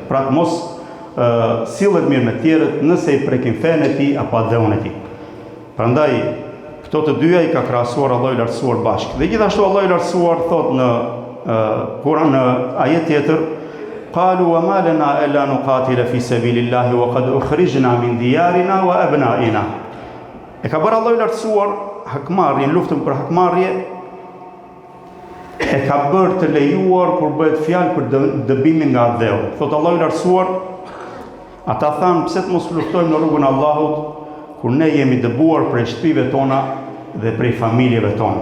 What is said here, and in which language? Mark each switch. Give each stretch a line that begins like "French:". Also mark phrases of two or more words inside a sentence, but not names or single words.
Albanian: Pra të mos sillet mirë me të tjerët nëse i prekin fen e tij apo adheun e tij. Prandaj këto të dyja i ka krahasuar Allah i lartësuar bashkë. Dhe gjithashtu Allah i lartësuar thot në Kur'an në ajet tjetër,
Arabic: قالوا وما لنا ألا نقاتل في سبيل الله وقد أخرجنا من ديارنا وأبنائنا.
Albanian: E ka bërë Allah i lartësuar hakmarrjen, luftën për hakmarrje, e ka bërë të lejuar kur bëhet fjalë për dëbimin nga dheu. Thot Allah i lartësuar, ata thanë pse të mos luftojmë në rrugën e Allahut kur ne jemi dëbuar prej shtëpive tona dhe prej familjeve tona.